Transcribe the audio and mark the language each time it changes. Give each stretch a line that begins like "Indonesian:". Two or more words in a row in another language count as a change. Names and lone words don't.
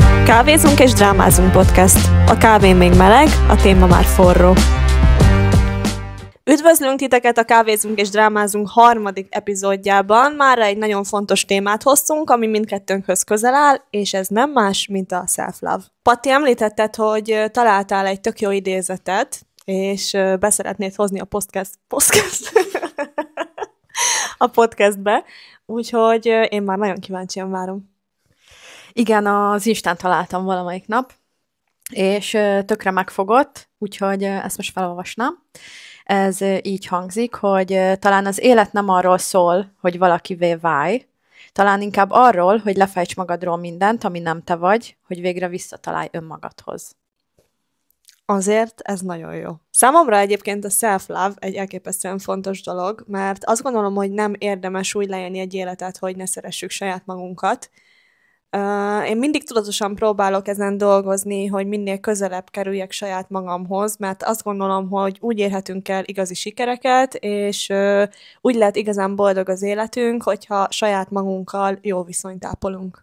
Hungarian: Kávézunk és drámázunk podcast. A kávé még meleg, a téma már forró. Üdvözlünk titeket a Kávézunk és drámázunk harmadik epizódjában. Mára egy nagyon fontos témát hoztunk, ami mindkettőnkhöz közel áll, és ez nem más, mint a self-love. Patti, említetted, hogy találtál egy tök jó idézetet, és beszeretnéd hozni a a podcastbe, úgyhogy én már nagyon kíváncsian várom. Igen, az Instán találtam valamelyik nap, és tökre megfogott, úgyhogy ezt most felolvasnám. Ez így hangzik, hogy talán az élet nem arról szól, hogy valakivé válj, talán inkább arról, hogy lefejts magadról mindent, ami nem te vagy, hogy végre visszatalálj önmagadhoz. Azért ez nagyon jó. Számomra egyébként a self-love egy elképesztően fontos dolog, mert azt gondolom, hogy nem érdemes úgy leélni egy életet, hogy ne szeressük saját magunkat. Én mindig tudatosan próbálok ezen dolgozni, hogy minél közelebb kerüljek saját magamhoz, mert azt gondolom, hogy úgy érhetünk el igazi sikereket, és úgy lehet igazán boldog az életünk, hogyha saját magunkkal jó viszonyt ápolunk.